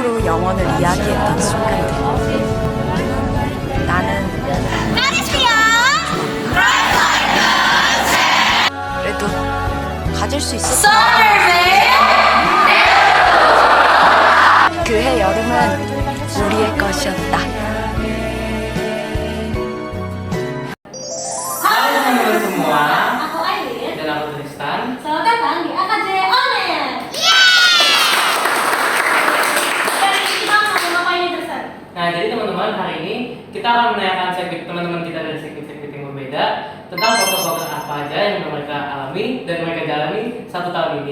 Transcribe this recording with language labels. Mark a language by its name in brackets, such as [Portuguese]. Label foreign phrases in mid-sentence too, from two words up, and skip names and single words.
[Korean] 영원을 이야기했던 순간들. 나는 그래도 가질 수 있었어. 그해 여름은 우리의 것이었다. [Indonesian] Halo semua, Aku Aileen. dan aku Tristan. Selamat datang di AKJ Onen. Dan kita mau ngapain nih, Tristan? Nah, jadi teman-teman, hari ini kita akan menanyakan segmen teman-teman kita dari segmen-segmen yang berbeda tentang proker-proker apa aja yang mereka alami dan mereka jalani 1 tahun ini.